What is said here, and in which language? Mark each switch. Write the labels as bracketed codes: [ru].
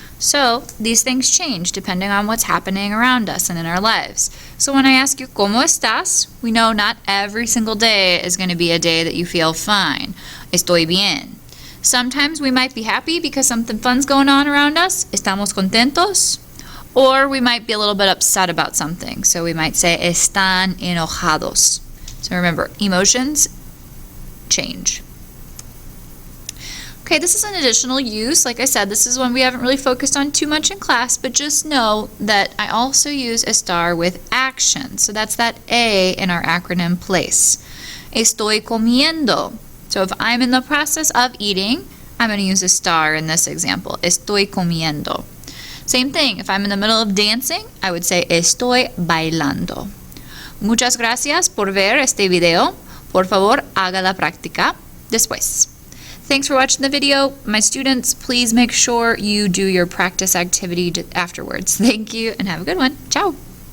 [en] So these things change depending on what's happening around us and in our lives. So when I ask you, [es] ¿Cómo estás?, [en] we know not every single day is going to be a day that you feel fine. [es] Estoy bien. [en] Sometimes we might be happy because something fun's going on around us. [es] Estamos contentos. [en] Or we might be a little bit upset about something. So we might say, [es] están enojados. [en] So remember, emotions change. Okay, this is an additional use. Like I said, this is one we haven't really focused on too much in class, but just know that I also use estar with action. So that's that A in our acronym place. [es] Estoy comiendo. [en] So if I'm in the process of eating, I'm going to use estar in this example. [es] Estoy comiendo. [en] Same thing, if I'm in the middle of dancing, I would say [es] estoy bailando. Muchas gracias por ver este video. Por favor, haga la práctica después. [en] Thanks for watching the video. My students, please make sure you do your practice activity afterwards. Thank you and have a good one. Ciao.